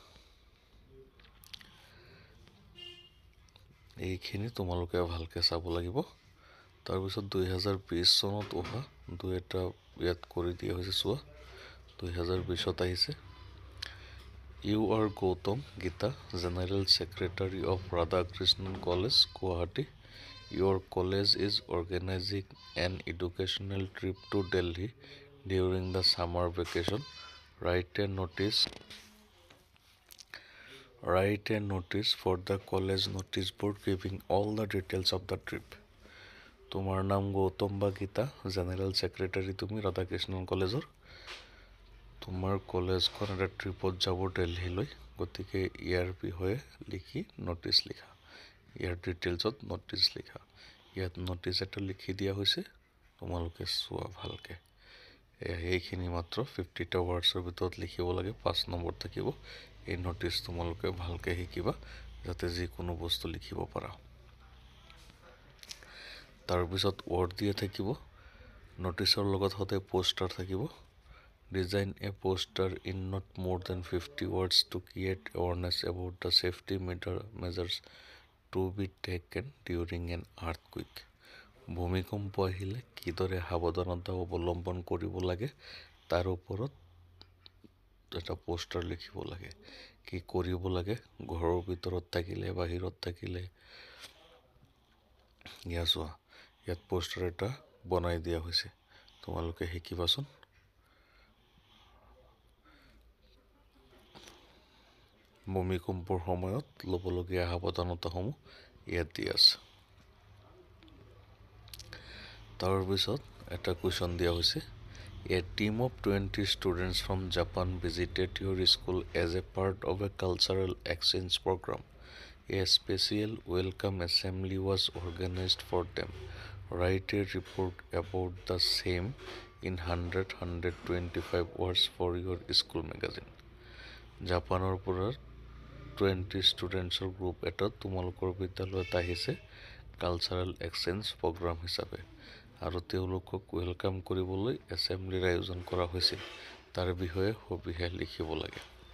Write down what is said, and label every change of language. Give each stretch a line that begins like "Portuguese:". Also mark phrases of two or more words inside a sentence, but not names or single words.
Assamese: এইখিনি তোমালোকে ভালকৈ চাব লাগিব। তাৰপিছত 2020 চনত অহা দুই এটা ইয়াত কৰি দিয়া হৈছে চোৱা। 2020ত আহিছে,
English: You are Gautam Gita General Secretary of Radhakrishnan College Guwahati. Your college is organizing an educational trip to Delhi during the summer vacation. Write a notice for the college notice board giving all the details of the trip.
Assamese: তোমাৰ নাম গৌতম বা গীতা,
English: General Secretary
Assamese: তুমি ৰাধাকৃষ্ণন কলেজৰ। তোমাৰ কলেজখন এটা ট্ৰিপত যাব দিল্লীলৈ, গতিকে ইয়াৰ বিষয়ে লিখি নটিচ লিখা, ইয়াৰ ডিটেইলছত নটিচ লিখা। ইয়াত নটিচ এটা লিখি দিয়া হৈছে, তোমালোকে চোৱা ভালকৈ। এইখিনি মাত্ৰ 50টা ৱৰ্ডছৰ ভিতৰত লিখিব লাগে, 5 নম্বৰ থাকিব। এই নটিচ তোমালোকে ভালকৈ শিকিবা, যাতে যিকোনো বস্তু লিখিব পাৰা। তাৰপিছত ৱৰ্ড দিয়া থাকিব, নটিচৰ লগত সদায় পোষ্টাৰ থাকিব।
English: Design a poster in not more than 50 words to create awareness about the safety measures to be taken during an earthquake.
Assamese: ভূমিকম্প আহিলে কিদৰে সাৱধানতা অৱলম্বন কৰিব লাগে তাৰ ওপৰত এটা পোষ্টাৰ লিখিব লাগে। কি কৰিব লাগে ঘৰৰ ভিতৰত থাকিলে, বাহিৰত থাকিলে। চোৱা, ইয়াত পোষ্টাৰ এটা বনাই দিয়া হৈছে, তোমালোকে শিকিবাচোন। ভূমিকম্পৰ সময়ত ল'বলগীয়া সাৱধানতাসমূহ ইয়াত দিয়া আছে। তাৰপিছত এটা কুৱেশ্যন দিয়া হৈছে,
English: A team of 20 students from Japan visited your school as a part of a cultural exchange program. A special welcome assembly was organized for them. Write a report about the same in 100-125 words for your school magazine.
Assamese: জাপানৰ পৰা 20 ষ্টুডেণ্টছৰ গ্ৰুপ এটাত তোমালোকৰ বিদ্যালয়ত আহিছে
English: cultural exchange program
Assamese: হিচাপে, আৰু তেওঁলোকক ৱেলকাম কৰিবলৈ এছেম্বলিৰ আয়োজন কৰা হৈছিল। তাৰ বিষয়ে সবিশেষ লিখিব লাগে।